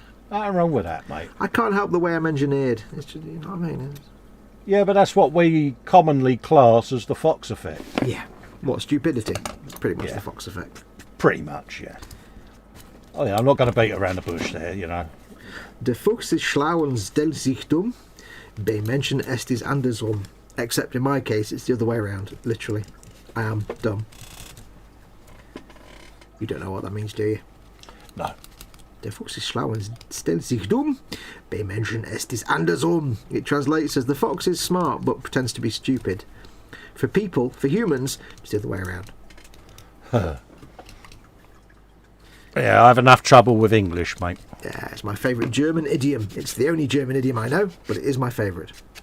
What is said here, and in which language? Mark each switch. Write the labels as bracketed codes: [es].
[en] Nothing wrong with that, mate. I can't help the way I'm engineered. It's just, you know what I mean? Yeah, but that's what we commonly class as the Fox effect. Yeah. What, stupidity? It's pretty much the Fox effect. Pretty much, yeah. Oh yeah, I'm not going to beat around the bush there, you know. [de] Der Fuchs ist schlau und stellt sich dumm. Bei Menschen ist es andersrum. [en] Except in my case, it's the other way around. Literally. I am dumb. You don't know what that means, do you? No. [de] Der Fuchs ist schlau und stellt sich dumm. Bei Menschen ist es andersrum. [en] It translates as the fox is smart but pretends to be stupid. For people, for humans, it's the other way around. Yeah, I have enough trouble with English, mate. Yeah, it's my favourite German idiom. It's the only German idiom I know, but it is my favourite.